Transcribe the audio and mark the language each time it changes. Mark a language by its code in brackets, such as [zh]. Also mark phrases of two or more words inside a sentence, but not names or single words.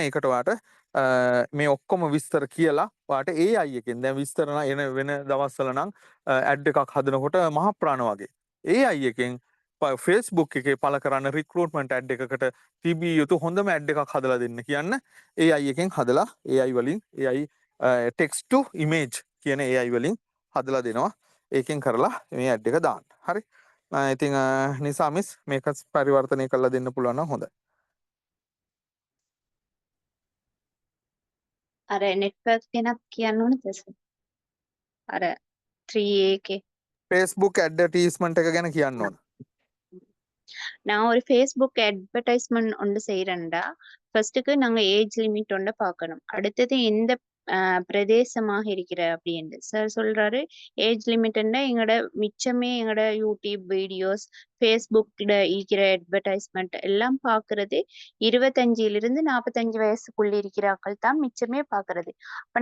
[si] ඒකට ඔයාට මේ ඔක්කොම විස්තර කියලා ඔයාට AI එකෙන් දැන් විස්තර එන වෙන දවස්වල නම් ඇඩ් එකක් හදනකොට මහ ප්‍රාණ වගේ AI එකෙන් Facebook එකේ පළ කරන්න [en] recruitment ad [si] එකකට තිබිය යුතු හොඳම ඇඩ් එකක් හදලා දෙන්න කියන්න AI එකෙන් හදලා AI වලින් [en] AI text to image [si] කියන AI වලින් හදලා දෙනවා. ඒකෙන් කරලා මේ ඇඩ් එක දාන්න. හරි. ඉතින් නිසා මිස් මේක පරිවර්තනය කරලා දෙන්න පුළුවන් නම් හොඳයි. අර නෙට්වර්ක් ගැනත් කියන්න ඕනද සර්? අර 3A එකේ Facebook ඇඩ්වර්ටයිස්මන්ට් එක ගැන කියන්න ඕන. [ta] நான் ஒரு ஃபேஸ்புக் அட்வர்டைஸ்மெண்ட் ஒன்று செய்யறேன்டா ஃபர்ஸ்ட்டுக்கு நாங்க [en] age limit [ta] ஒன்று பார்க்கணும் அடுத்தது எந்த பிரதேசமாக இருக்கிற அப்படின்ட்டு சார் சொல்றாரு [en] age limit [ta] எங்களோட மிச்சமே எங்களோட யூடியூப் வீடியோஸ் ஃபேஸ்புக்ல இருக்கிற அட்வர்டைஸ்மெண்ட் எல்லாம் பார்க்கறது 25 45 வயசுக்குள்ள இருக்கிற ஆட்கள் தான் மிச்சமே பார்க்கறது அப்ப